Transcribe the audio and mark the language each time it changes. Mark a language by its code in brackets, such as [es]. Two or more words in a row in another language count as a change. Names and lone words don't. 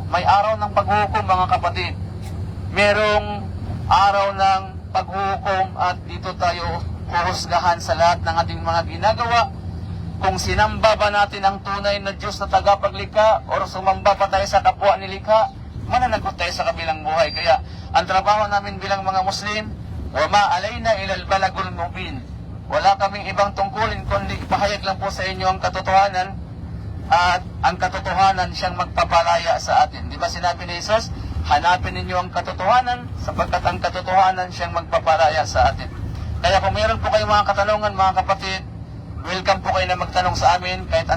[tl] May araw ng paghuhukom mga kapatid. Merong araw ng paghuhukom at dito tayo huhusgahan sa lahat ng ating mga ginagawa. Kung sinamba ba natin ang tunay na Diyos na tagapaglikha o sumamba pa tayo sa kapwa nilikha, mananagot tayo sa kabilang buhay. Kaya ang trabaho namin bilang mga Muslim, [ar] وما علينا إلا البلاغ المبين. [tl] Wala kaming ibang tungkulin kundi ipahayag lang po sa inyo ang katotohanan, at ang katotohanan siyang magpapalaya sa atin. Di ba sinabi ni Jesus, hanapin ninyo ang katotohanan sapagkat ang katotohanan siyang magpapalaya sa atin. Kaya kung mayroon po kayong mga katanungan mga kapatid, welcome po kayo na magtanong sa amin.